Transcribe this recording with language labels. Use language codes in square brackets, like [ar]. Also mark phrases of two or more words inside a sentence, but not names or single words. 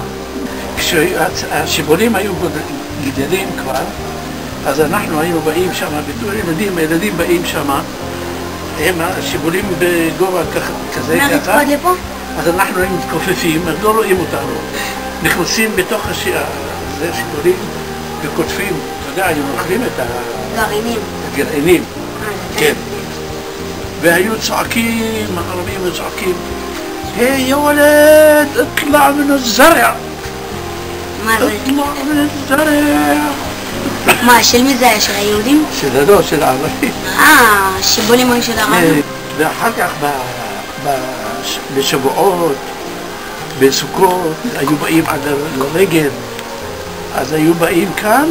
[he] כשהשיבולים היו גדלים כבר, אז אנחנו היינו באים שם, בתור ילדים, הילדים באים שם, הם השיבולים בגובה כזה ככה, אז אנחנו היינו מתכופפים, אז לא רואים אותנו. נכנסים בתוך השיבולים וכותפים, אתה יודע, היו אוכלים את הגרעינים. כן. והיו צועקים, הערבים היו צועקים, היי ילד, [ar] اطلع من الزرع. [he] מה זה? [ar] اطلع من الزرع. [he] מה, של מי זה היה? של היהודים? של הערבים. השיבולים היו של הערבים. ואחר כך בשבועות, בסוכות, היו באים עד לרגל, אז היו באים כאן.